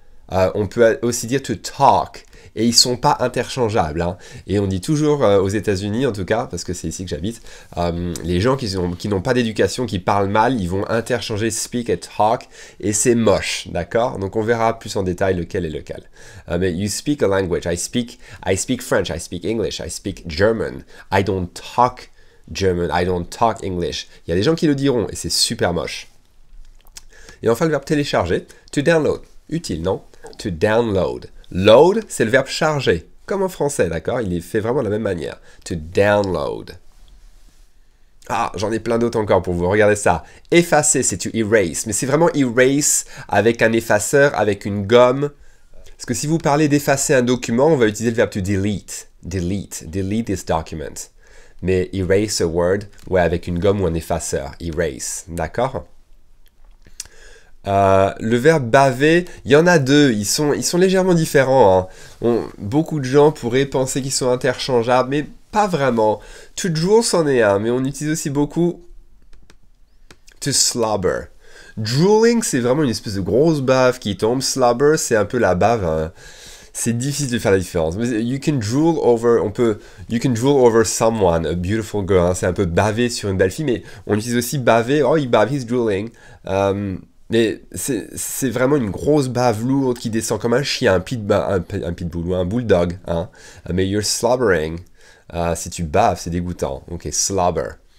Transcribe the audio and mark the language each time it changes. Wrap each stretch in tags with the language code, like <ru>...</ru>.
<fr>On peut aussi dire to talk. Et ils ne sont pas interchangeables. Hein. Et on dit toujours aux États-Unis, en tout cas, parce que c'est ici que j'habite, les gens qui n'ont pas d'éducation, qui parlent mal, ils vont interchanger speak et talk. Et c'est moche, d'accord? Donc on verra plus en détail lequel est lequel.</fr> <en>Mais you speak a language. I speak French, I speak English, I speak German. I don't talk German, I don't talk English.</en> <fr>Il y a des gens qui le diront et c'est super moche. Et enfin le verbe télécharger, to download. Utile, non? To download. Load, c'est le verbe charger, comme en français, d'accord? Il est fait vraiment de la même manière. To download. Ah, j'en ai plein d'autres encore pour vous. Regardez ça. Effacer, c'est to erase. Mais c'est vraiment erase avec un effaceur, avec une gomme. Parce que si vous parlez d'effacer un document, on va utiliser le verbe to delete. Delete.</fr> <en>Delete this document.</en> <fr>Mais</fr> <en>erase a word,</en> <fr>ouais, avec une gomme ou un effaceur. Erase, d'accord? Le verbe baver, il y en a deux, ils sont légèrement différents. Hein. Beaucoup de gens pourraient penser qu'ils sont interchangeables, mais pas vraiment. To drool, c'en est un, mais on utilise aussi beaucoup to slobber. Drooling, c'est vraiment une espèce de grosse bave qui tombe. Slobber, c'est un peu la bave. Hein. C'est difficile de faire la différence.</fr> <en>You can drool over someone, a beautiful girl.</en> <fr>Hein. C'est un peu baver sur une belle fille, mais on utilise aussi baver. Oh, il bave,</fr> <en>he's drooling.</en> <fr>Mais c'est vraiment une grosse bave lourde qui descend comme un chien, un pitbull ou un bulldog. Hein. Mais</fr> <en>you're slobbering.</en> <fr>Si tu baves, c'est dégoûtant. Ok, slobber.</fr>